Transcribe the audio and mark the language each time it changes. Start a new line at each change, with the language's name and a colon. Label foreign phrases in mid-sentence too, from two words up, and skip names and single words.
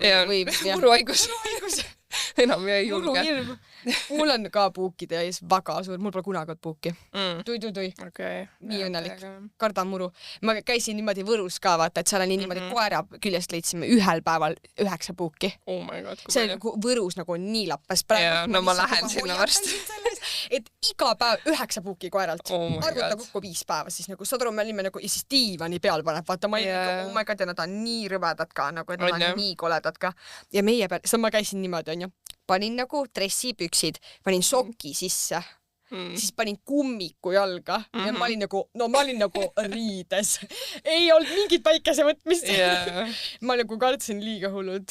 Estonian: Muruhaigus. Enam ei julge. Mul on ka puukide ees väga suur, mul pole kunagi olnud puuki. Tui. Nii õnnelik. Kardan muru. Ma käisin niimoodi Võrus ka, vaata, et seal oli niimoodi koera küljest leidsime ühel päeval 9 puuki.
English: Oh my god.
Estonian: See Võrus nagu nii lappas. No ma lähen sinna varsti. Et iga päev 9 puuki koeralt. Arvuta kokku 5 päeva, siis nagu saad aru, me olime nagu, ja siis diivani peal paneb, vaata, ma
English: oh my god,
Estonian: ja nad on nii rõvedad ka, nagu, et nad on nii koledad ka. Ja meie peal, ma käisin niimoodi, on ju, panin nagu dressipüksid, panin soki sisse, siis panin kummiku jalga ja ma olin nagu riides. Ei olnud mingit päikese võtmist. Ma nagu kartsin liiga hullud.